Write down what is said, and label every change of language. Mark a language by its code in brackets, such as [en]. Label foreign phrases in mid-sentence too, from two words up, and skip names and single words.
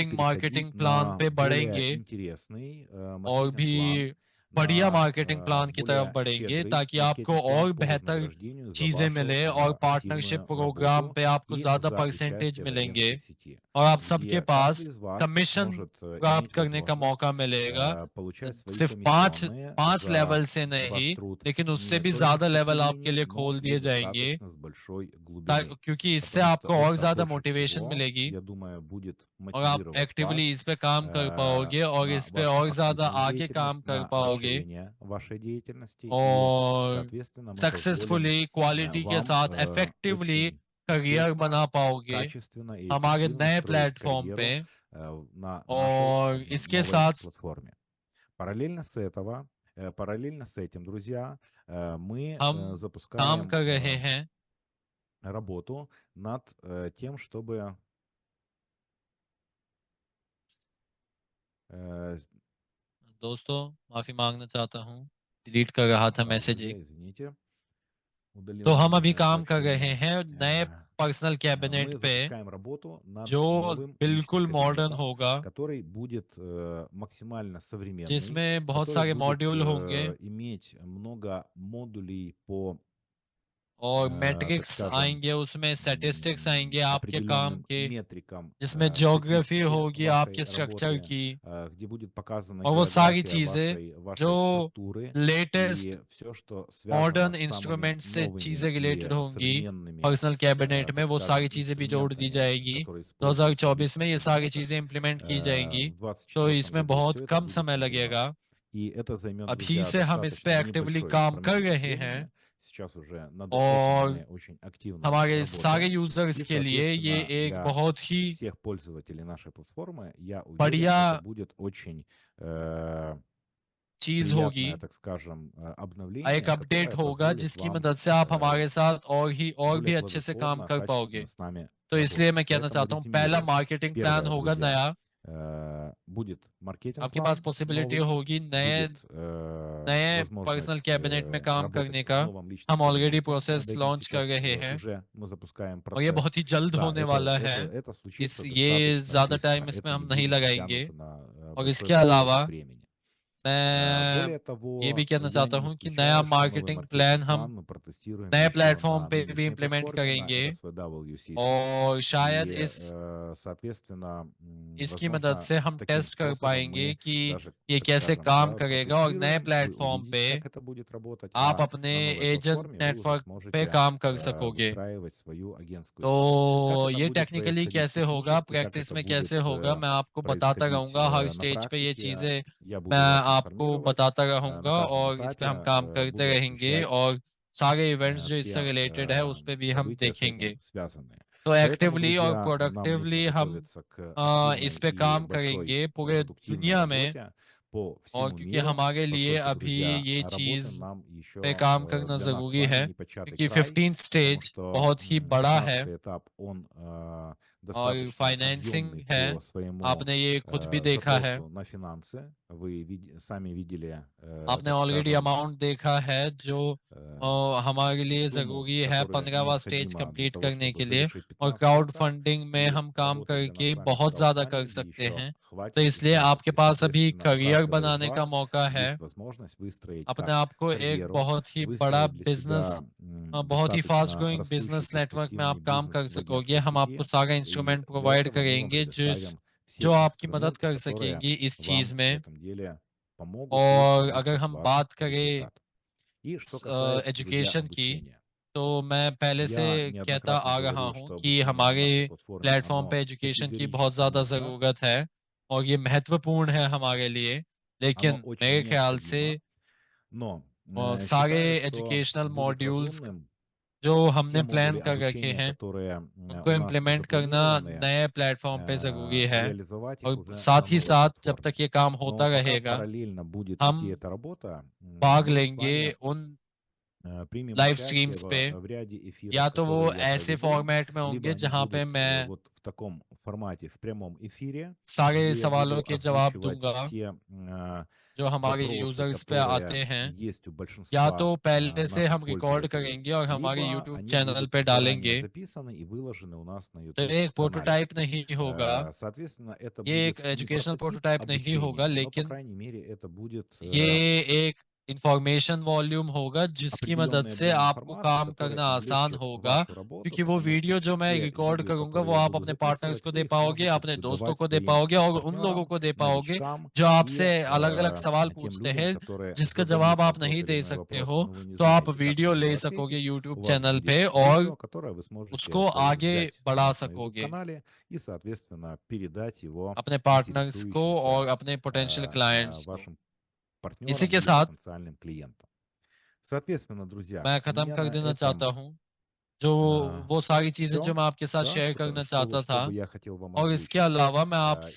[hi] इंटरेस्टिंग [ru] переходить [en] marketing plan [ru] на [hi] पे [ru] более [hi] बढ़ेंगे [ru] интересный [hi] और भी [ru] маркетинг-план, [hi] बढ़िया [ru] на [en] marketing plan [hi] की तरफ [ru] более [hi] बढ़ेंगे [ru] щедрый [hi] ताकि आपको [ru] маркетинг-план [hi] और [ru] по [hi] बेहतर [ru] вознаграждению за [hi] चीजें [ru] вашу [hi] मिले और पार्टनरशिप [ru] активную [hi] प्रोग्राम [ru] работу [hi] पे आपको [ru] и [hi] ज्यादा [ru] за [hi] परसेंटेज [ru] участие в [hi] मिलेंगे [ru] агентской сети, [hi] और आप सबके [ru] где [hi] पास [ru] каждый из вас [hi] कमीशन [ru] может [hi] प्राप्त [ru] иметь [hi] करने का [ru] возможность [hi] मौका मिलेगा। [ru] получать свои [hi] सिर्फ पांच [ru] комиссионные [hi] पांच [ru] за [hi] लेवल से [ru] ваш [hi] नहीं, [ru] तруд [hi] लेकिन उससे [ru] не [hi] भी [ru] только в [hi] ज्यादा लेवल आपके [ru] потребление, [hi] लिए [ru] но [hi] खोल [ru] и [hi] दिए जाएंगे [ru] достаточно с большой глубины. [hi] क्योंकि इससे [ru] Потому что [hi] आपको और [ru] это [hi] ज्यादा [ru] больше [hi] मोटिवेशन [ru] всего, [hi] मिलेगी [ru] я думаю, будет [hi] और आप [ru] мотивировать [hi] एक्टिवली [ru] вас [hi] इस पे काम कर पाओगे और [ru] на [hi] इस पे [ru] вашу [hi] और ज्यादा [ru] маркетинговую [hi] आगे काम [ru] деятельность, [hi] कर [ru] на [hi] पाओगे [ru] расширение вашей деятельности, и, [hi] और [ru] соответственно, мы позволим [en] successfully quality के [ru] вам [hi] साथ इफेक्टिवली [ru] очень [hi] करियर [ru] успешно, [hi] बना पाओगे [ru] качественно и [hi] हमारे [ru] эффективно [hi] नए [ru] строить [hi] प्लेटफॉर्म पे। [ru] карьеру на нашей [hi] और इसके [ru] новой [hi] साथ [ru] платформе. Параллельно с этим, друзья, мы [hi] हम काम [ru] запускаем [hi] कर रहे हैं। [ru] работу над тем, чтобы с- [hi] दोस्तों माफी मांगना चाहता हूँ, डिलीट कर रहा था मैसेज [ru] друзья, [hi] एक। [ru] извините, удалил [hi] तो हम अभी [ru] ненужное [hi] काम कर रहे [ru] сообщение. [hi] हैं नए [en] personal cabinet [ru] Мы [hi] पे [ru] запускаем работу над [hi] जो [ru] новым личным [hi] बिल्कुल मॉडर्न [ru] кабинетом, [hi] होगा, [ru] который будет максимально современный, [hi] जिसमें बहुत [ru] который [hi] सारे [ru] будет [hi] मॉड्यूल होंगे [ru] иметь много модулей по, [hi] और [ru] так [hi] मैट्रिक्स [ru] скажем, [hi] आएंगे, उसमें स्टैटिस्टिक्स आएंगे आपके काम [ru] определенным [hi] के, [ru] метрикам [hi] जिसमें ज्योग्राफी [ru] статистики [hi] होगी [ru] вашей [hi] आपके स्ट्रक्चर [ru] работы, [hi] की, [ru] где будет показана [hi] और वो सारी [ru] география [hi] चीजें जो [ru] вашей структуры [hi] लेटेस्ट [ru] и все, что связано [hi] मॉडर्न [ru] с самыми [hi] इंस्ट्रूमेंट से [ru] новыми [hi] चीजें [ru] и [hi] रिलेटेड होंगी [ru] современными, [en] personal cabinet [hi] में, [ru] так [hi] वो [ru] скажем, [hi] सारी चीजें भी जोड़ दी [ru] инструментами, [hi] जाएगी। [ru] которые используются в [hi] 2024 में [ru] личных [hi] ये सारी [ru] кабинетах. [hi] चीजें इम्प्लीमेंट की जाएंगी, [ru] В [hi] तो [ru] 2024 [hi] इसमें [ru] году [hi] बहुत [ru] все это [hi] कम [ru] будет [hi] समय [ru] внедрено. [hi] लगेगा। [ru] И это займет, [hi] अभी [ru] друзья, [hi] से हम इस पे [ru] достаточно [hi] एक्टिवली [ru] небольшой [hi] काम कर [ru] промежуток [hi] रहे हैं [ru] времени. Сейчас уже над этим [hi] और [ru] мы очень активно [hi] हमारे सारे [ru] работаем. [hi] यूजर्स [ru] И, [hi] के लिए ये [ru] соответственно, [hi] एक [ru] для [hi] बहुत ही [ru] всех пользователей нашей платформы, я уверен, [hi] बढ़िया [ru] это будет очень [hi] चीज होगी, [ru] приятное, так скажем, [hi] एक [ru] обновление, [hi] अपडेट [ru] которое [hi] होगा [ru] позволит [hi] जिसकी [ru] вам [hi] मदद से आप हमारे साथ और [ru] более [hi] भी अच्छे से काम [ru] плодотворно, [hi] कर पाओगे। [ru] качественно с нами [hi] तो इसलिए [ru] работать. [hi] मैं कहना [ru] Поэтому [hi] चाहता हूँ पहला [ru] резюмируем. [en] marketing plan [ru] Первое, [hi] होगा [ru] друзья, [hi] नया, [ru] будет [hi] आपके पास [ru] маркетинг-план [hi] पॉसिबिलिटी [ru] новый, [hi] होगी नए [ru] будет [hi] नए पर्सनल [ru] возможность [hi] कैबिनेट में काम [ru] работать [hi] करने [ru] в [hi] का। [ru] новом личном [hi] हम ऑलरेडी [ru] кабинете над [hi] प्रोसेस [ru] этим. [hi] लॉन्च कर [ru] Сейчас [hi] रहे हैं [ru] уже мы запускаем [hi] और ये [ru] процесс. [hi] बहुत ही जल्द [ru] Да, [hi] होने वाला है। [ru] это [hi] इस [ru] случится [hi] ये [ru] достаточно [hi] ज्यादा [ru] быстро. [hi] टाइम इसमें [ru] Это не [hi] हम नहीं [ru] будет [hi] लगाएंगे। [ru] затянуто на [hi] और [ru] большой [hi] इसके [ru] промежуток [hi] अलावा [ru] времени. [hi] मैं [ru] Более [hi] ये भी [ru] того, [hi] कहना [ru] я [hi] चाहता [ru] не [hi] हूँ कि नया [ru] исключаю, что новый [en] marketing plan [hi] हम [ru] маркетинг-план мы протестируем [hi] नए [ru] еще [hi] प्लेटफॉर्म [ru] на [hi] पे भी [ru] нынешней [hi] इम्प्लीमेंट [ru] платформе, на [hi] करेंगे [ru] RSVW System. [hi] और शायद [ru] И, [hi] इस [ru] соответственно, [hi] इसकी मदद [ru] возможно, [hi] से हम [ru] таким [hi] टेस्ट कर [ru] способом [hi] पाएंगे [ru] мы [hi] कि [ru] даже, [hi] ये [ru] так [hi] कैसे [ru] скажем, [hi] काम करेगा और नए [ru] протестируем, вы [hi] प्लेटफॉर्म [ru] увидите, [hi] पे [ru] как это будет работать, [hi] आप [ru] а [hi] अपने [ru] на новой [hi] एजेंट [ru] платформе вы уже [hi] नेटवर्क पे [ru] сможете [hi] काम कर सकोगे। [ru] выстраивать свою агентскую сеть. Как [hi] तो [ru] это [hi] ये [ru] будет [hi] टेक्निकली [ru] происходить [hi] कैसे होगा, [ru] технически, как [hi] प्रैक्टिस [ru] это [hi] में [ru] будет [hi] कैसे होगा, मैं आपको बताता [ru] происходить [hi] रहूंगा हर [ru] на [hi] स्टेज पे ये [ru] практике, [hi] चीजें [ru] я [hi] मैं [ru] буду вас [hi] आपको [ru] информировать [hi] बताता [ru] на [hi] रहूंगा [ru] каждом [hi] और इस पे हम [ru] этапе, [hi] काम करते [ru] буду [hi] रहेंगे [ru] освещать [hi] और सारे इवेंट्स जो इससे [ru] все [hi] रिलेटेड है उस पे भी हम [ru] события с [hi] देखेंगे। [ru] этим связанные. [hi] तो [ru] Поэтому, [hi] एक्टिवली और [ru] друзья, нам нужно [hi] प्रोडक्टिवली हम [ru] готовиться к [hi] इस [ru] активной [hi] पे [ru] и [hi] काम [ru] большой [hi] करेंगे पूरे [ru] продуктивной [hi] दुनिया में। [ru] работе по [hi] और [ru] всему [hi] क्योंकि [ru] миру, [hi] हमारे लिए [ru] поскольку, [hi] अभी [ru] друзья, [hi] ये [ru] работы [hi] चीज [ru] нам [hi] पे [ru] еще [hi] काम करना [ru] для нас с [hi] ज़रूरी [ru] вами [hi] है, [ru] непочатый [hi] क्योंकि [ru] край, [hi] 15th [ru] потому [hi] स्टेज [ru] что [hi] बहुत ही बड़ा है [ru] 15-й этап, он [hi] और [ru] достаточно [hi] फाइनेंसिंग [ru] объемный [hi] है। [ru] по своему [hi] आपने ये खुद भी देखा है, [ru] запросу на финансы. Вы сами видели, [hi] आपने [ru] так [hi] ऑलरेडी [ru] скажем, [hi] अमाउंट देखा है जो हमारे लिए [ru] сумму, [hi] ज़रूरी है [ru] которая [hi] 15वां स्टेज [ru] необходима для [hi] कंप्लीट [ru] того, [hi] करने [ru] чтобы [hi] के लिए। [ru] завершить [hi] और [ru] 15-й [hi] क्राउड [ru] этап. [hi] फंडिंग में [ru] И [hi] हम काम [ru] работы для нас [hi] करके [ru] с वами в [hi] बहुत ज़्यादा कर [ru] краудфандинге [hi] सकते [ru] еще [hi] हैं। तो [ru] хватит и [hi] इसलिए [ru] хватит. [hi] आपके [ru] И, [hi] पास अभी [ru] соответственно, у [hi] करियर [ru] каждого из [hi] बनाने का [ru] вас [hi] मौका है, [ru] есть возможность выстроить [hi] अपने [ru] как [hi] आप को एक [ru] карьеру, [hi] बहुत ही बड़ा [ru] выстроить для [hi] बिजनेस, [ru] себя [hi] बहुत ही फास्ट [ru] достаточно [hi] ग्रोइंग [ru] растущий [en] business network [hi] में [ru] перспективный [hi] आप काम [ru] бизнес [hi] कर [ru] в [hi] सकोगे। [ru] агентской [hi] हम आपको [ru] сети. [hi] सारा [ru] И [hi] इंस्ट्रूमेंट [ru] для [hi] प्रोवाइड [ru] этого мы вам [hi] करेंगे [ru] предоставим [hi] जो [ru] все [hi] आपकी मदद [ru] инструменты, [hi] कर [ru] которые [hi] सकेंगी इस चीज [ru] вам в [hi] में। [ru] этом деле помогут и [hi] और अगर [ru] повысят [hi] हम [ru] ваш [hi] बात करें [ru] результат. И что касается, друзья, [hi] एजुकेशन की, [ru] обучения. [hi] तो मैं पहले से [ru] Я [hi] कहता [ru] неоднократно [hi] आ रहा [ru] говорил, [hi] हूँ [ru] что [hi] कि [ru] обучение на [hi] हमारे [ru] нашей платформе, [hi] प्लेटफॉर्म पे [ru] оно [hi] एजुकेशन की बहुत [ru] категорически [hi] ज़्यादा [ru] нужно, [hi] ज़रूरत है और ये महत्वपूर्ण है हमारे लिए। [ru] оно [hi] लेकिन [ru] очень [hi] मेरे ख्याल से [ru] необходимо, но [hi] सारे [ru] считаю, что [hi] एजुकेशनल [ru] будет [hi] मॉड्यूल्स [ru] разумным [hi] जो हमने [ru] Все [hi] प्लान [ru] модули [hi] कर रखे [ru] обучения, [hi] हैं [ru] которые [hi] उनको [ru] у нас [hi] इम्प्लीमेंट करना [ru] запланированы, [hi] नए प्लेटफॉर्म पे ज़रूरी है [ru] реализовать их [hi] और [ru] уже на [hi] साथ ही [ru] новой [hi] साथ जब [ru] платформе. [hi] तक ये काम [ru] Но [hi] होता [ru] пока [hi] रहेगा [ru] параллельно будет [hi] हम [ru] идти эта работа, [hi] भाग [ru] мы с [hi] लेंगे [ru] вами [hi] उन [ru] примем [hi] लाइव [ru] участие [hi] स्ट्रीम्स पे [ru] в ряде эфиров, [hi] या तो वो [ru] которые я [hi] ऐसे [ru] проведу, [hi] फॉर्मेट में [ru] либо [hi] होंगे [ru] они [hi] जहाँ पे [ru] будут [hi] मैं [ru] вот в таком формате, в прямом эфире, [hi] सारे [ru] где я [hi] सवालों [ru] буду [hi] के जवाब [ru] озвучивать [hi] दूंगा [ru] все [hi] जो हमारे [ru] вопросы, [hi] यूजर्स पे [ru] которые [hi] आते हैं [ru] есть у [hi] या [ru] большинства [hi] तो पहले से [ru] наших [hi] हम रिकॉर्ड [ru] пользователей, [hi] करेंगे और हमारे [ru] либо [hi] यूट्यूब [ru] они [hi] चैनल [ru] будут [hi] पे [ru] заранее [hi] डालेंगे [ru] записаны и выложены у нас на [hi] तो [ru] YouTube [hi] एक [ru] канале. [hi] प्रोटोटाइप नहीं होगा [ru] Соответственно, это [hi] ये [ru] будет [hi] एक [ru] не [hi] एजुकेशनल [ru] прототип [hi] प्रोटोटाइप नहीं होगा [ru] обучения, но, по [hi] लेकिन [ru] крайней мере, это будет [hi] ये एक [en] information volume [hi] होगा जिसकी मदद [ru] определенный [hi] से [ru] объем [hi] आपको [ru] информации, [hi] काम [ru] который [hi] करना आसान [ru] облегчит [hi] होगा [ru] вашу работу, [hi] क्योंकि वो [ru] потому что [hi] वीडियो जो मैं [ru] те [hi] रिकॉर्ड [ru] видео, [hi] करूंगा [ru] которые [hi] वो [ru] я [hi] आप [ru] буду [hi] अपने पार्टनर्स [ru] записывать, [hi] को [ru] вы [hi] दे [ru] их [hi] पाओगे [ru] сможете [hi] अपने दोस्तों [ru] давать [hi] को दे [ru] своим [hi] पाओगे और उन लोगों [ru] партнерам, [hi] को दे पाओगे [ru] новичкам [hi] जो [ru] и [hi] आपसे अलग अलग सवाल [ru] тем [hi] पूछते [ru] людям, [hi] हैं [ru] которые [hi] जिसका [ru] задают [hi] जवाब आप [ru] вам тот [hi] नहीं [ru] или [hi] दे [ru] иной [hi] सकते [ru] вопрос, [hi] हो [ru] но вы не [hi] तो आप [ru] знаете, как на [hi] वीडियो [ru] него [hi] ले सकोगे [ru] ответить. [hi] यूट्यूब [ru] У вас [hi] चैनल [ru] будет [hi] पे और [ru] видео, которое вы сможете [hi] उसको आगे [ru] взять у [hi] बढ़ा [ru] нас на [hi] सकोगे [ru] YouTube-канале и, соответственно, передать его [hi] अपने पार्टनर्स को [ru] интересующимся [hi] और अपने [en] potential clients [hi] को [ru] вашим [hi] इसी [ru] партнерам [hi] के [ru] или [hi] साथ [ru] потенциальным клиентам. Соответственно, друзья, [hi] मैं [ru] у [hi] ख़त्म [ru] меня [hi] कर [ru] на [hi] देना चाहता [ru] этом [hi] हूँ जो वो सारी चीज़ें जो [ru] все, [hi] मैं आपके साथ [ru] да, [hi] शेयर करना चाहता [ru] что [hi] था [ru] бы я хотел вам [hi] और इसके [ru] озвучить. [hi] अलावा मैं आपसे